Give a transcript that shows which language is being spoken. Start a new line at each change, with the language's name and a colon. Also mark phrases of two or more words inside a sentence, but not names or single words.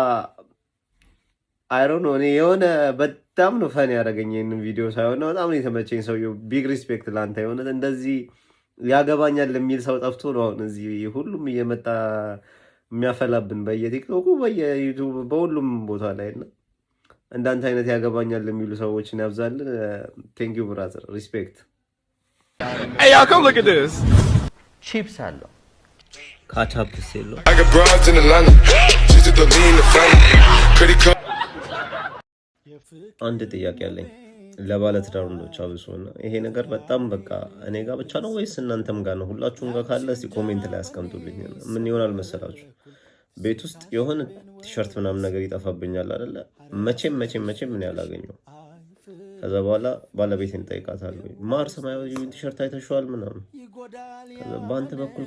English: I don't know
Amharic: እኔ የሆነ በጣም ነው ፈን ያደረገኝ ይሄንን ቪዲዮ ሳይሆን በጣም ነው የተመቸኝ። ሰውዬው
English: big respect
Amharic: ላንተ። የሆነ እንደዚህ ያገባኛል የሚል ሰው ጠፍቶ ነው አሁን እዚህ ሁሉም እየመጣ የሚያፈላብን በየቲክቶኩ በየዩቱብ በሁሉም ቦታ ላይ እና እንዳንተ አይነት ያገባኛል የሚሉ ሰዎችን ያብዛልን።
English: thank you brother respect። Hey y'all, come look at this.
Amharic: ቺፕስ አለው ካቻፕ ሴሎ
English: I got broads in Atlanta. She's the lean in the family. Credit card.
Amharic: አንድ ጥያቄ አለኝ ለባለትዳር ወንዶች አብሶና ይሄ ነገር በጣም በቃ እኔ ጋር ብቻ ነው ወይስ እናንተም ጋር ነው? ሁላችሁም ጋር ካለ እስቲ ኮሜንት ላይ አስቀምጡልኝ። ምን ይሆናል መሰላችሁ ቤት ውስጥ የሆነ ቲሸርት ምናምን ነገር ይጠፋብኛል አይደለ? መቼም ምን ያላገኘው ከዛ በኋላ ባለቤቴን ጠይቃታለሁ። ማር ሰማያዊ ቲሸርት አይተሽዋል ምናምን። ከዛ በአንተ በኩል